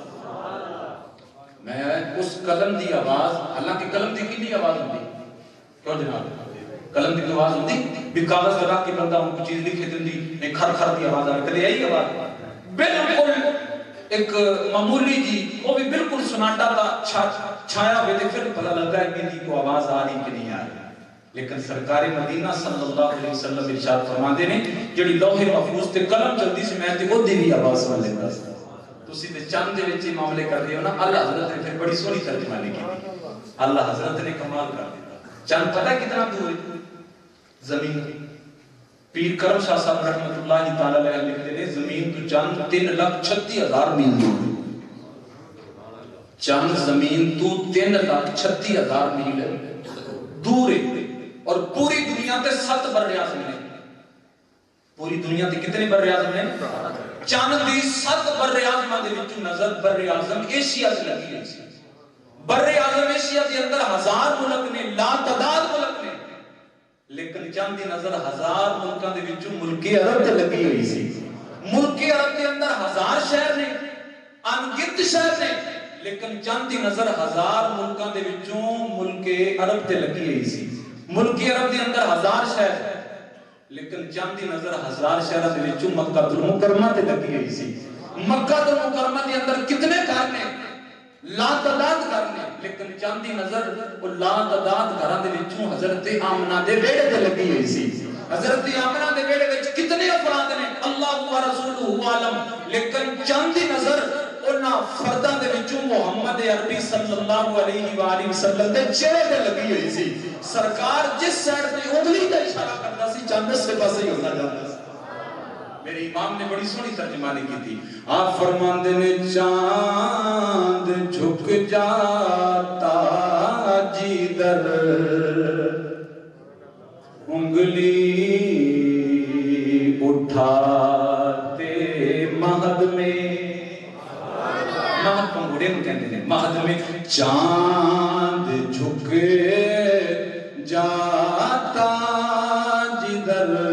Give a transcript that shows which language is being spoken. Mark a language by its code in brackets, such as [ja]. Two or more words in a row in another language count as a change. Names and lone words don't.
[pa] میں اس قلم دی آواز, حالانکہ قلم دی کتنی آواز ہوندی کیوں جناب, قلم دی آواز ہوندی بھی کاغذ لگا کے بندہ ان کو چیز لکھ دیندی نہیں کھر کھر دی آواز آ رہی کدے یہی آواز بالکل ایک معمولی جی وہ بھی بالکل سناٹا تھا چھایا ہوئے تے پھر پتہ لگتا ہے کہ ان کو آواز آ رہی کہ نہیں آ رہی. لیکن سرکار مدینہ [ar] صلی اللہ علیہ وسلم [pa] ارشاد فرماندے نے جڑی لوح محفوظ تے قلم چلدی سی میں تے او دی بھی آواز سن لیندا سی. تسی تے چند دے وچ معاملے کردے ہو نا, اللہ حضرت نے پھر بڑی سونی ترجمانی کی. اللہ حضرت نے کمال کر دیا. چند پتہ کتنا دور ہے زمین. [ur] پیر کرم شاہ صاحب [ar] رحمۃ اللہ تعالی علیہ [ur] لکھتے ہیں زمین تو چاند 3,36,000 میل دور ہے. چاند زمین تو 3,36,000 میل دور ہے. [pa] اور پوری دنیا تے 7 بر اعظم ہیں. پوری دنیا تے کتنے بر اعظم ہیں؟ چاند دی 7 بر اعظم دے وچ نظر بر اعظم ایشیا تے لگی ہے. بر اعظم ایشیا دے اندر 1000 ملک نے, لا تعداد ملک نے, لیکن چند دی نظر 1000 ملکاں دے وچوں ملک عرب تے لگی ہوئی سی. ملک عرب دے اندر 1000 شہر نے, انگنت شہر نے, لیکن چند دی نظر ہزار ملکاں دے وچوں ملک عرب تے لگی ہوئی سی. ملک عرب دے اندر ہزار شہر ہے لیکن چند دی نظر ہزار شہر دے وچوں مکہ المکرمہ تے لگی ہوئی سی. مکہ المکرمہ دے اندر کتنے گھر نے؟ لا تعداد گھر نے، لیکن چند دی نظر وہ لا تعداد گھراں دے وچوں حضرت آمنہ دے بیڑے تے لگی ہوئی سی. حضرت آمنہ دے بیڑے وچ کتنے افراد نے؟ [ar] اللہ و رسولہ عالم، [pa] لیکن چند دی نظر انہاں فرداں دے وچوں محمد عربی [ar] صلی اللہ علیہ وآلہ وسلم [pa] دے چہرے تے لگی ہوئی سی. سرکار جس سائڈ تے انگلی دا اشارہ کرتا سی چاند سے پاسے ہی ہوتا جاتا سی. [ur] میرے امام نے بڑی سونی ترجمانی کی تھی. [pa] آپ فرماندے نے [ur] چاند جھک جاتا جدھر انگلی اٹھاتے مہد میں، مہد پنگوڑے میں کہتے ہیں، مہد میں چاند جھک جاتا جدھر